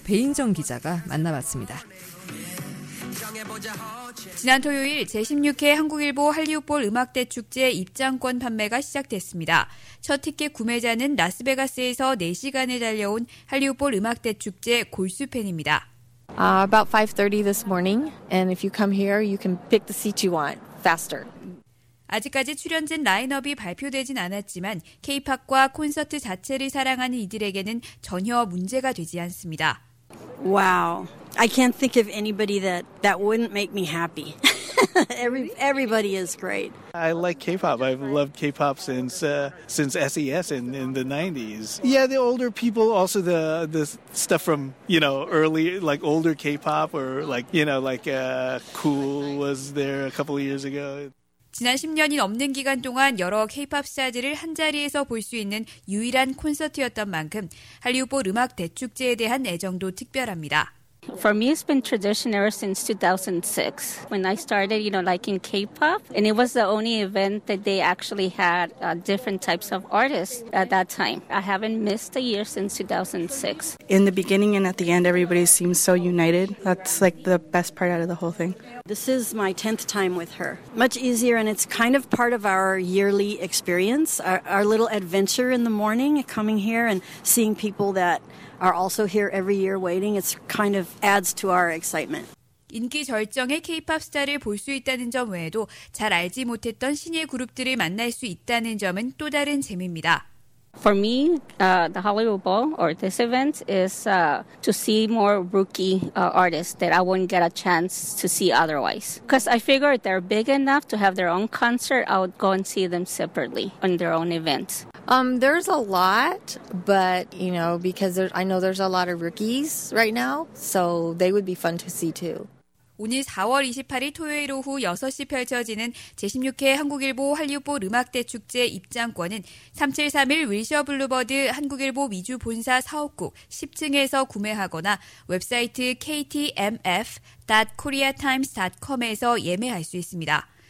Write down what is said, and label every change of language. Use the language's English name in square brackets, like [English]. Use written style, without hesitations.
[Korean] 배인정 기자가 만나봤습니다. 지난 토요일 제16회 한국일보 할리우드볼 음악대축제 입장권 판매가 시작됐습니다. 첫 티켓 구매자는 라스베가스에서 4시간을 달려온 할리우드볼 음악대축제 골수 팬입니다. [English] About 5:30 this morning, and if you come here, you can pick the seat you want faster. [Korean] 아직까지 출연진 라인업이 발표되진 않았지만 K-POP과 콘서트 자체를 사랑하는 이들에게는 전혀 문제가 되지 않습니다. [English] Wow. I can't think of anybody that wouldn't make me happy. Everybody is great. I like K-pop. I've loved K-pop since SES in the 90s. Yeah, the older people, also the stuff from, you know, early, like older K-pop or like, you know, like Cool was there a couple of years ago. [Korean] 지난 10년이 넘는 기간 동안 여러 K-POP 스타들을 한자리에서 볼 수 있는 유일한 콘서트였던 만큼 할리우드볼 음악 대축제에 대한 애정도 특별합니다. [English] For me, it's been tradition ever since 2006 when I started, you know, liking K-pop. And it was the only event that they actually had different types of artists at that time. I haven't missed a year since 2006. In the beginning and at the end, everybody seems so united. That's like the best part out of the whole thing. This is my 10th time with her. Much easier, and it's kind of part of our yearly experience, our little adventure in the morning, coming here and seeing people that are also here every year waiting. It's kind of adds to our excitement. [Korean] 인기 절정의 K-pop 스타를 볼 수 있다는 점 외에도 잘 알지 못했던 신예 그룹들을 만날 수 있다는 점은 또 다른 재미입니다. [English] For me, the Hollywood Bowl or this event is to see more rookie artists that I wouldn't get a chance to see otherwise. Because I figured they're big enough to have their own concert, I would go and see them separately on their own events. There's a lot, but, you know, because I know there's a lot of rookies right now, so they would be fun to see too. [Korean] 오늘 4월 28일 토요일 오후 6시 펼쳐지는 제16회 한국일보 할리우드볼 음악대축제 입장권은 3731 윌셔 블루버드 한국일보 미주 본사 사업국 10층에서 구매하거나 웹사이트 ktmf.koreatimes.com에서 예매할 수 있습니다.